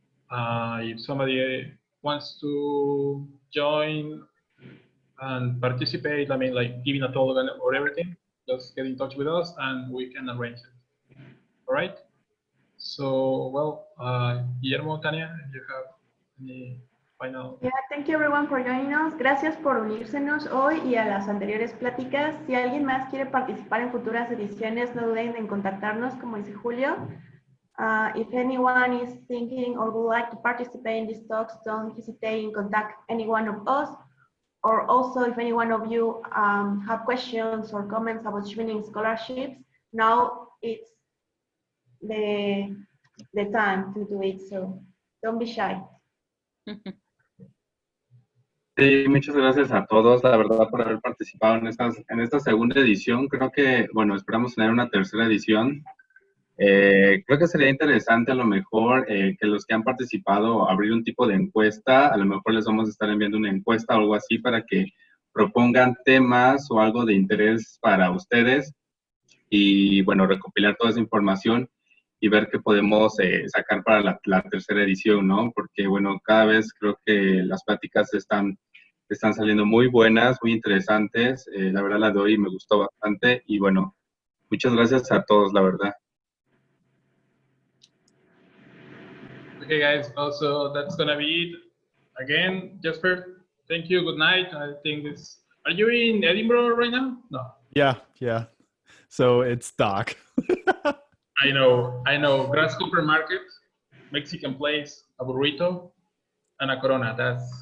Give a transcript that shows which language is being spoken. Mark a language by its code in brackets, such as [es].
[en] If somebody wants to join and participate, I mean, like giving a talk or everything, just get in touch with us and we can arrange it. All right. So, well, Guillermo, Tania, if you have any final. Yeah, thank you everyone for joining us. [es] Gracias por unírsenos hoy y a las anteriores pláticas. Si alguien más quiere participar en futuras ediciones, no duden en contactarnos, como dice Julio. [en] If anyone is thinking or would like to participate in these talks, don't hesitate in contact any one of us. Or also, if any one of you have questions or comments about Chevening scholarships, now it's the time to do it. So don't be shy. [es] Sí, muchas gracias a todos, la verdad, por haber participado en esta segunda edición. Creo que, bueno, esperamos tener una tercera edición. Creo que sería interesante a lo mejor que los que han participado abrir un tipo de encuesta. A lo mejor les vamos a estar enviando una encuesta o algo así para que propongan temas o algo de interés para ustedes y, bueno, recopilar toda esa información y ver qué podemos sacar para la tercera edición, ¿no? Porque, bueno, cada vez creo que las pláticas están saliendo muy buenas, muy interesantes. La verdad la de hoy me gustó bastante y, bueno, muchas gracias a todos, la verdad. [en] Okay, guys, also that's gonna be it. Again, Jesper, thank you, good night. I think this, are you in Edinburgh right now? No. Yeah. So it's dark. I know. Grasshopper Market, Mexican place, a burrito, and a Corona.